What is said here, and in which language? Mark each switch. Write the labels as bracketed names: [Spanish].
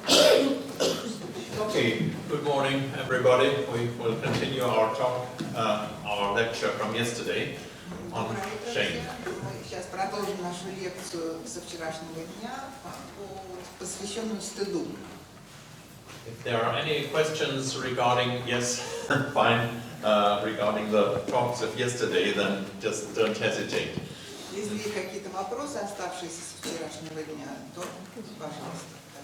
[English] Good morning, everybody. We will continue our talk, our lecture from yesterday on shame. [Russian] Мы сейчас продолжим нашу лекцию со вчерашнего дня, посвященную стыду. [English] If there are any questions regarding, yes, fine, regarding the talks of yesterday, then just don't hesitate. [Russian] Если какие-то вопросы, оставшиеся с вчерашнего дня, то, пожалуйста.